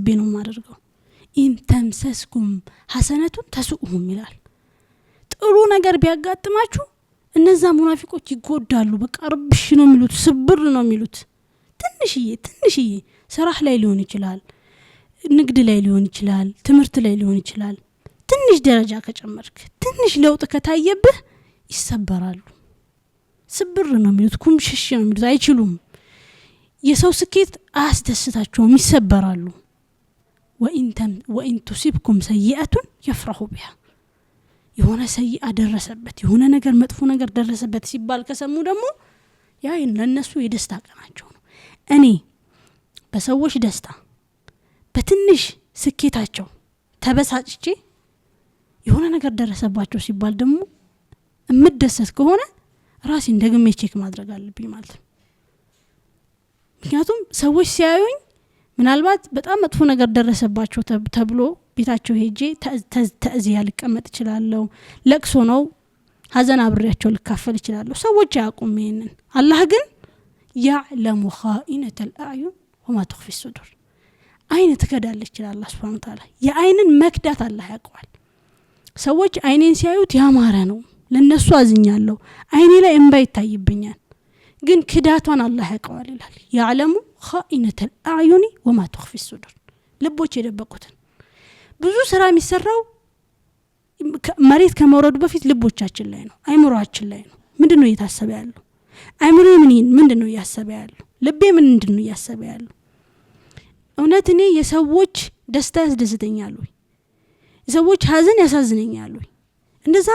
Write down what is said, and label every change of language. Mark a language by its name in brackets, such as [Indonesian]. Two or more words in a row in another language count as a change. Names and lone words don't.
[Amharic] ነው ማደርገው [Arabic] إن تمسسكم حسنة تسؤهم [Amharic] ይላል ጥሩ ነገር ቢያጋጥማችሁ እነዛ ሙናፊቆች ይጎዳሉ በቃ ረብሽ ነው የሚሉት ስብር ነው የሚሉት ትንሽዬ ስራህ ላይ ሊሆን ይችላል ንግድ ላይ ሊሆን ይችላል ትምህርት ላይ ሊሆን ይችላል ትንሽ ደረጃ ከጨመርክ ትንሽ ለውጥ ከታየብህ ይሰበራሉ ስብር ነው የሚሉት ኩምሽሽ ነው የሚሉት አይችሉም የሰው ስኬት አያስደስታቸውም ይሰበራሉ [Arabic] وإن تصبكم سيئة يفرحوا بها [Amharic] የሆነ ሰይአ ደረሰበት የሆነ ነገር መጥፎ ነገር ደረሰበት ሲባል ከሰሙ ደግሞ ያ ለነሱ የደስታ ቀናቸው ነው እኔ በሰዎች ደስታ በትንሽ ስኬታቸው ተበሳጭቼ የሆነ ነገር ደረሰባቸው ሲባል ደግሞ እምደሰት ከሆነ ራሴን ደግሜ ቼክ ማድረግ አለብኝ ማለት ነው ምክንያቱም ሰዎች ሲያዩኝ ምናልባት በጣም መጥፎ ነገር ደረሰባቸው ተብሎ ቤታቸው ሄጄ ተእዚያ ልቀመጥ ይችላልው ለቅሶ ነው ሐዘን አብሬያቸው ልካፈል ይችላልው ሰዎች ያቁም ይሄንን አላህ ግን [Arabic] يعلم خائنة الأعين وما تخفي الصدور [Amharic] አይን ትከዳለች ይላል አላህ [Arabic] سبحانه وتعالى [Amharic] የአይንን መክዳት አላህ ያውቃል ሰዎች አይኔን ሲያዩት ያማረ ነው ለነሱ አዝኛለሁ አይኔ ላይ እንባ ይታይብኛል ግን ክዳቷን አላህ ያውቃል ይላል [Arabic] يعلم خائنة الأعين وما تخفي الصدور [Amharic] ልቦች የደበቁትን ብዙ ስራ የሚሰራው መሬት ከመውረዱ በፊት ልቦቻችን ላይ ነው አይምሮአችን ላይ ነው ምንድነው እየታሰበ ያለው አይምሮ ምንድነው ያሰበ ያለው ልቤ ምንድነው ያሰበ ያለው እውነት እኔ የሰዎች ደስታ ያስደስተኛል ወይ የሰዎች ሀዘን ያሳዝነኛል ወይ እንደዛ